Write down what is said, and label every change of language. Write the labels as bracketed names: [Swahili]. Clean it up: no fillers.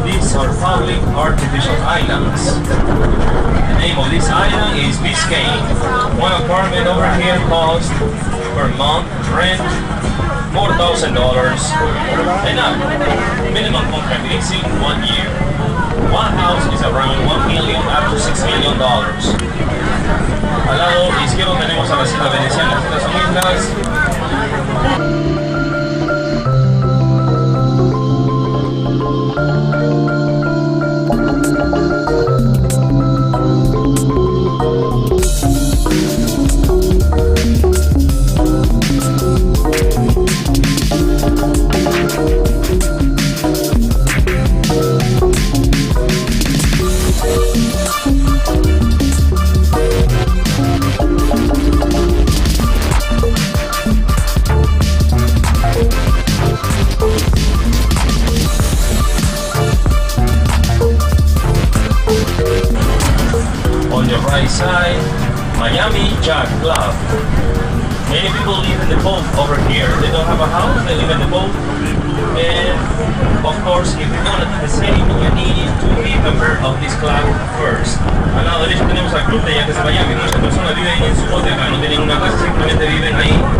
[English] These are public artificial islands. The name of this island is Biscayne. One apartment over here costs per month rent $4,000 and up. Minimum contract is in 1 year. One house is around $1 million up to $6 million. [Spanish] Al lado izquierdo tenemos a las islas venecianas. Estas son islas. [English] Side, Miami Yacht Club. Many people live in the boat over here. They don't have a house, they live in the boat. And of course, if you want to do the same, you need to be a member of this club first. [Spanish] Al lado derecho tenemos al club de yates de Miami. Muchas personas viven en su bote acá, no tienen una casa, simplemente viven ahí.